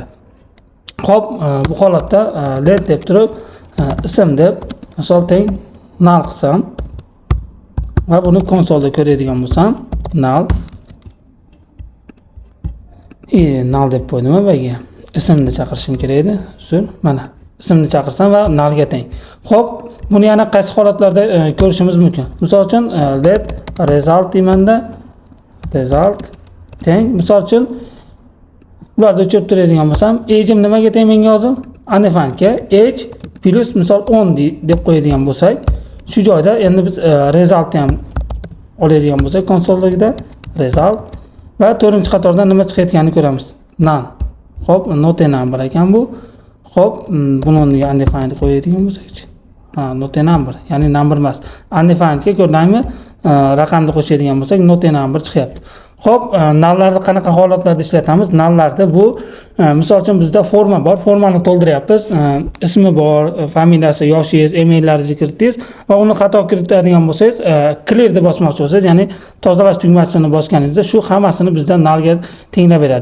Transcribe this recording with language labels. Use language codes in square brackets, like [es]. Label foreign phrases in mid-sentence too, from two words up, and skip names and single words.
[uz] Xo'p, bu holatda let deb turib ism deb misol teng null qilsam va buni konsolda ko'radigan bo'lsam, [en] null null [uz] deb qo'ydim avaga. Ismni chaqirishim kerak edi. Uzr, mana ismni chaqirsam va null ga teng. Xo'p, buni yana qaysi holatlarda ko'rishimiz mumkin? Misol uchun [en] let result [uz] deymanda, result teng. Misol uchun ularda o'chirib turadigan bo'lsam, age'im nimaga teng menga hozir? Undefined ga [en] age plus [uz] misol 10 deb qo'yadigan bo'lsak, shu joyda endi biz result ham oladigan bo'lsak, konsolligida result va to'rtinchi qatordan nima chiqayotganini ko'ramiz. None. Xo'p, [en] not a number ekan bu. [uz] Xo'p, buni o'rniga undefined qo'yadigan bo'lsak-chi. [en] Not a number, [uz] ya'ni number emas. Undefined ga ko'rdingmi? Raqamni qo'shadigan bo'lsak, [en] not a number chiqyapti. [uz] Xo'p, nulllarni qanaqa holatlarda ishlatamiz? Nulllarda bu misol uchun bizda forma bor, formani to'ldiryapmiz. Ismi bor, familiyasi, yoshingiz, emaillarni kiritdingiz va uni xato kiritadigan bo'lsangiz, clear deb bosmoqchi bo'lsangiz, ya'ni tozalash tugmasini bosganingizda shu hammasini bizda null ga tenglab beradi.